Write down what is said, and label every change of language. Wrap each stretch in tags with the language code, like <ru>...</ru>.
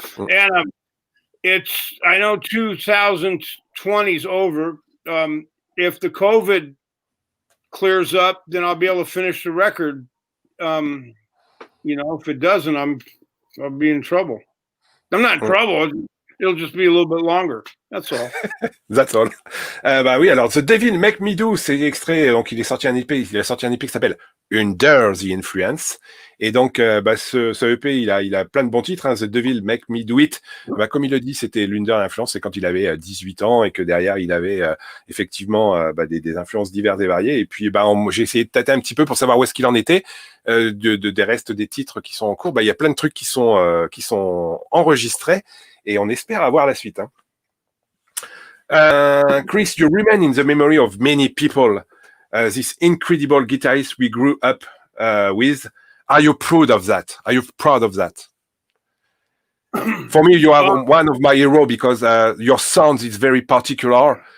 <en>and I know 2020 is over. If the COVID clears up, then I'll be able to finish the record. If it doesn't, I'll be in trouble. I'm not in trouble. It'll just be a little bit longer. That's all. That's all.</en> <fr>Bah oui, alors The Devil Make Me Do, c'est extrait, donc il a sorti un EP qui s'appelle Under the Influence. Et donc, ce EP, il a plein de bons titres, hein. The Devil Make Me Do It. Comme il le dit, c'était l'Under l'influence, c'est quand il avait 18 ans et que derrière, il avait effectivement des influences diverses et variées. Et puis, j'ai essayé de tâter un petit peu pour savoir où est-ce qu'il en était des restes des titres qui sont en cours. Il y a plein de trucs qui sont enregistrés et on espère avoir la suite, hein.</fr> <en>Chris, you remain in the memory of many people. This incredible guitarist we grew up with. Are you proud of that? Are you proud of that? For me, you are one of my heroes because your sound is very particular.</en>